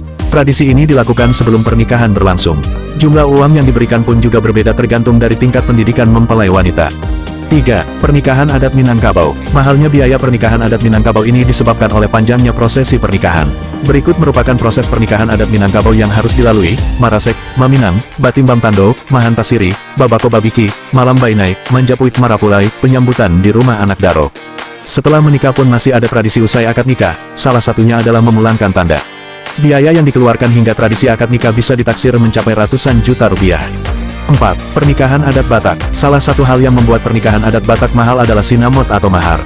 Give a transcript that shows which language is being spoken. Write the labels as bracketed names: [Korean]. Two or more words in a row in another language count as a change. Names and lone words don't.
[Indonesian] Tradisi ini dilakukan sebelum pernikahan berlangsung. Jumlah uang yang diberikan pun juga berbeda tergantung dari tingkat pendidikan mempelai wanita. 3. Pernikahan adat Minangkabau. Mahalnya biaya pernikahan adat Minangkabau ini disebabkan oleh panjangnya prosesi pernikahan. Berikut merupakan proses pernikahan adat Minangkabau yang harus dilalui: Marasek, Maminang, Batimbang Tando, Mahantasiri, Babako Babiki, Malam Bainai, Manjapuik Marapulai, penyambutan di rumah anak Daro. Setelah menikah pun masih ada tradisi usai akad nikah, salah satunya adalah memulangkan tanda. Biaya yang dikeluarkan hingga tradisi akad nikah bisa ditaksir mencapai ratusan juta rupiah. 4. Pernikahan adat Batak. Salah satu hal yang membuat pernikahan adat Batak mahal adalah sinamot atau mahar.